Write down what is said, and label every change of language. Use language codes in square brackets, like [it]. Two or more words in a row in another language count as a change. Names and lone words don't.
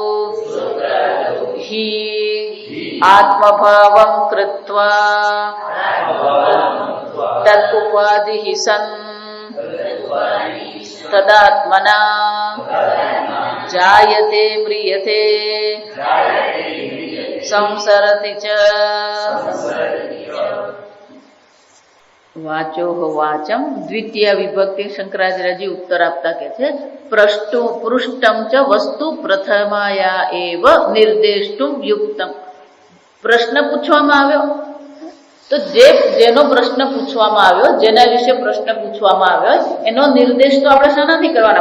[sa] हि आत्मभावं कृत्वा तदुपाधिः सन् तदात्मना जायते म्रियते संसरति च। वाचो वाचम द्वितीय विभक्ति [gu] શંકરાચાર્યજી ઉત્તર આપતા કે છે [sa] पृष्टम च वस्तु प्रथमाया एव निर्देष्टुम युक्तम. [gu] પ્રશ્ન પૂછવામાં આવ્યો તો જેનો પ્રશ્ન પૂછવામાં આવ્યો, જેના વિશે પ્રશ્ન પૂછવામાં આવ્યો એનો નિર્દેશ તો આપણે શાનાથી કરવાના?